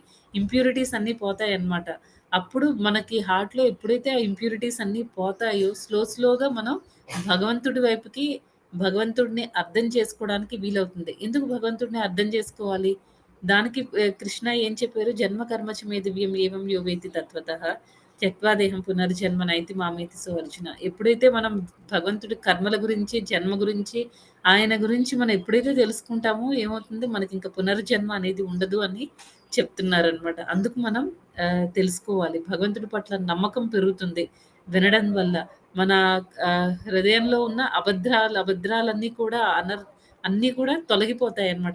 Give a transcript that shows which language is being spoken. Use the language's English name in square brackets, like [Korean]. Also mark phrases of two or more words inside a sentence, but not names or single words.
[Telugu] ఇంప్యూరిటీస్ అన్నీ పోతాయన్నమాట. అప్పుడు మనకి హార్ట్‌లో ఎప్పుడైతే ఆ ఇంప్యూరిటీస్ అన్నీ పోతాయో, స్లోగా మనం భగవంతుడి వైపుకి భగవంతుడిని అర్థం చేసుకోవడానికి వీలవుతుంది. ఎందుకు భగవంతుడిని అర్థం చేసుకోవాలి? దానికి కృష్ణ ఏం చెప్పారు? [Sanskrit] "జన్మ కర్మ చ మే దివ్యం ఏవం యో వేత్తి తత్వతః త్యక్త్వా దేహం పునర్జన్మ నైతి మామేతి సో అర్జున." [Telugu] ఎప్పుడైతే మనం భగవంతుడి కర్మల గురించి, జన్మ గురించి, ఆయన గురించి మనం ఎప్పుడైతే తెలుసుకుంటామో ఏమవుతుంది మనకింక పునర్జన్మ అనేది ఉండదు అని చెప్తున్నారనమాట. అందుకు మనం తెలుసుకోవాలి. భగవంతుడి పట్ల నమ్మకం పెరుగుతుంది వినడం వల్ల. మన హృదయంలో ఉన్న అబద్ధాలన్నీ కూడా అన్నీ కూడా తొలగిపోతాయన్నమాట.